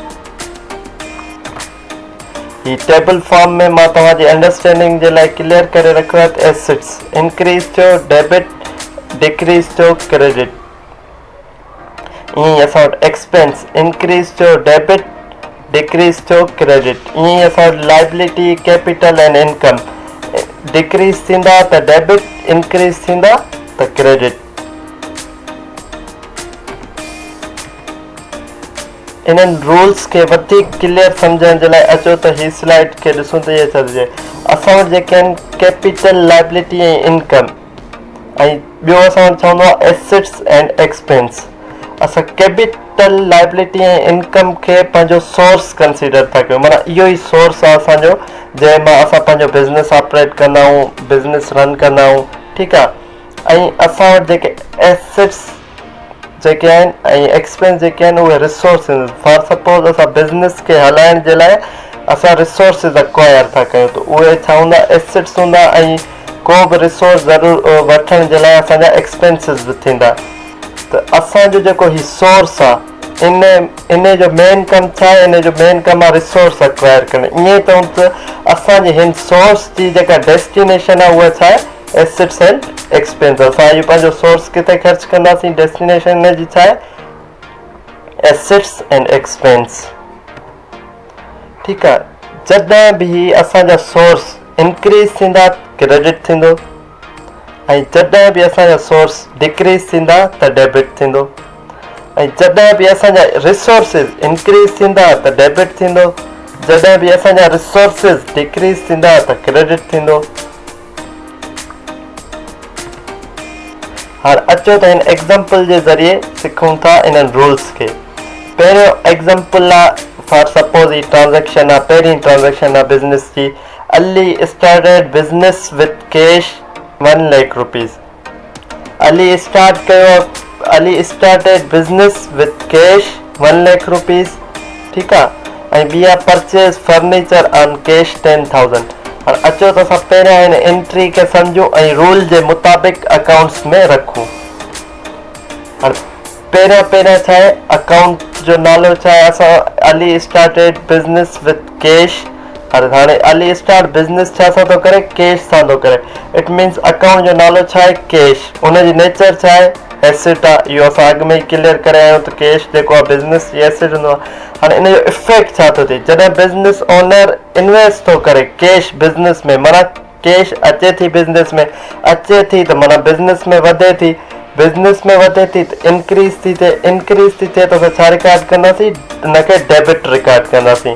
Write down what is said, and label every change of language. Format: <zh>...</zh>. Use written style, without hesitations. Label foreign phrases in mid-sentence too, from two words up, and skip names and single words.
<sd>ही</sd> <en>table form</en> <sd>में मां तव्हांजी अंडरस्टैंडिंग जे लाइ क्लियर करे रखियो आहे त</sd> <en>assets increase</en> <sd>थियो,</sd> <en>debit decrease</en> <sd>थियो, क्रेडिट। ईअं ई असां वटि</sd> <en>expense increase</en> <sd>थियो,</sd> <en>debit decrease</en> <sd>थियो, क्रेडिट। ईअं ई असां वटि</sd> <en>liability, capital and income decrease</en> <sd>थींदा त डेबिट, इंक्रीज़ थींदा त क्रेडिट। इन्हनि रूल्स खे वधीक क्लियर सम्झण जे लाइ अचो त ही स्लाइड खे ॾिसूं त इहे छा थिए। असां वटि जेके आहिनि कैपिटल, लाइबिलिटी ऐं इनकम, ऐं ॿियो असां वटि चवंदो आहे</sd> <en>assets and expense.</en> <sd>असां कैपिटल, लाइबिलिटी ऐं इनकम खे पंहिंजो सोर्स कंसीडर था कयूं। माना इहो ई सोर्स आहे असांजो, जंहिं मां असां पंहिंजो</sd> <en>business operate</en> <sd>कंदा आहियूं,</sd> <en>business run</en> <sd>कंदा आहियूं, ठीकु आहे। ऐं असां वटि जेके एसेट्स जेके आहिनि ऐं एक्सपेंस जेके आहिनि उहे रिसोर्सिस।</sd> <en>for suppose</en> <sd>असां बिज़नेस खे हलाइण जे लाइ असां</sd> <en>resources acquire</en> <sd>था कयूं त उहे छा हूंदा? एसेट्स हूंदा। ऐं को बि रिसोर्स ज़रूरु वठण जे लाइ असांजा एक्सपेंसिस बि थींदा। त असांजो जेको ही सोर्स आहे, इन जो मेन कमु छा आहे? इन जो मेन कमु आहे</sd> <en>resource acquire</en> <sd>करणु। ईअं चऊं त असांजे हिन सोर्स जी जेका डेस्टिनेशन आहे उहा छा आहे?</sd> <en>assets and expense.</en> <sd>असां इहो पंहिंजो सोर्स किथे ख़र्च कंदासीं? डेस्टिनेशन जी छा आहे?</sd> <en>assets and expense,</en> <sd>ठीकु आहे। जॾहिं बि असांजा</sd> <en>source increase</en> <sd>थींदा क्रेडिट थींदो, ऐं जॾहिं बि असांजा</sd> <en>source decrease</en> <sd>थींदा त डेबिट थींदो, ऐं जॾहिं बि असांजा</sd> <en>resources increase</en> <sd>थींदा त डेबिट थींदो, जॾहिं बि असांजा</sd> <en>resources decrease</en> <sd>थींदा त क्रेडिट थींदो। हाणे अचो त हिन एग्ज़ाम्पल जे ज़रिए सिखूं था इन्हनि रूल्स खे। पहिरियों एग्ज़ाम्पल आहे,</sd> <en>for suppose</en> <sd>ही ट्रांज़ेक्शन आहे, पहिरीं ट्रांज़ेक्शन आहे बिज़नेस जी।</sd> <en>Ali started business with cash 1 lakh rupees. Ali started business with cash 1 lakh rupees,</en> <sd>ठीकु आहे। ऐं ॿी आहे</sd> <en>purchase furniture on cash</en> <sd>10,000। हाणे अचो त असां पहिरियां हिन एंट्री खे सम्झूं ऐं रूल जे मुताबिक़ अकाउंट्स में रखूं। हाणे पहिरियां छा आहे? अकाउंट जो नालो छा आहे? असां</sd> <en>Ali started business with cash.</en> <sd>हाणे अली</sd> <en>start business</en> <sd>छा सां थो करे? कैश सां थो करे।</sd> <en>it means</en> <sd>अकाउंट जो नालो छा आहे? कैश। उनजी नेचर छा आहे? एसेट आहे इहो असां अॻु में ई क्लियर करे आहियूं त कैश जेको आहे बिज़नेस जी एसेट हूंदो आहे। हाणे इन जो इफेक्ट छा थो थिए जॾहिं</sd> <en>business owner invest</en> <sd>थो करे कैश बिज़नेस में, माना कैश अचे थी बिज़नेस में, अचे थी त माना बिज़नेस में वधे थी, बिज़नेस में वधे थी त इंक्रीज़ थी थिए त असां छा रिकॉर्ड कंदासीं, हुनखे डेबिट रिकॉर्ड कंदासीं।</sd>